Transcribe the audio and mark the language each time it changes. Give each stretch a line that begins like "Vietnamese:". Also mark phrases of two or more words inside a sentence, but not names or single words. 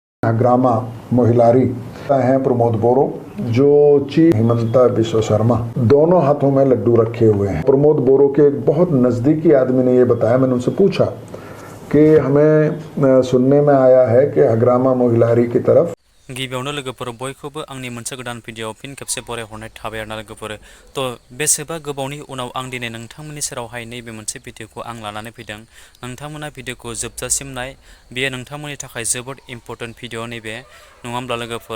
Hindi: हग्रामा मोहिलारी हैं प्रमोद बोरो, जो चीफ हिमंता बिश्व शर्मा, दोनों हाथों में लड्डू रखे हुए हैं। प्रमोद बोरो के एक बहुत नज़दीकी आदमी ने ये बताया, मैंने उनसे पूछा कि हमें सुनने में आया है कि हग्रामा मोहिलारी की तरफ
Bodo: गिबियावनो लोगोफोर बयखौबो आंनि मोनसे गोदान भिडिअ फिन खेबसे बरायहरनाय थाबाय आरोना लोगोफोर। थ' बेसेबा गोबावनि उनाव आं दिनै नोंथांमोननि सेरावहाय नैबे मोनसे भिडिअखौ आं लानानै फैदों। नोंथांमोना भिडिअखौ जोबजासिम नाय, बेयो नोंथांमोननि थाखाय जोबोद
English: important video
Bodo: नैबे, नङा होमब्ला लोगोफोर।